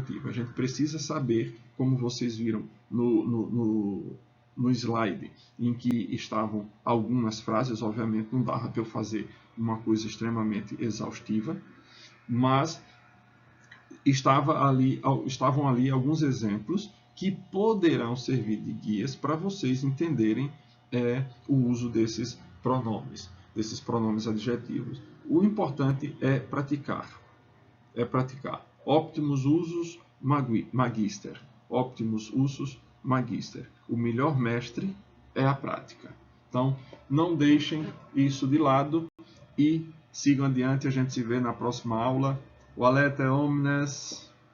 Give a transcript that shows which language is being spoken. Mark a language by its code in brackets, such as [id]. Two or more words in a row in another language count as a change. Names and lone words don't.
[pt] A gente precisa saber, como vocês viram no slide, em que estavam algumas frases, obviamente não dava para eu fazer uma coisa extremamente exaustiva, mas estavam ali alguns exemplos que poderão servir de guias para vocês entenderem o uso desses pronomes adjetivos. O importante é praticar. [la] Optimus usus magister. Optimus usus magister. [pt] O melhor mestre é a prática. Então, não deixem isso de lado e sigam adiante. A gente se vê na próxima aula. [la] Valete omnes!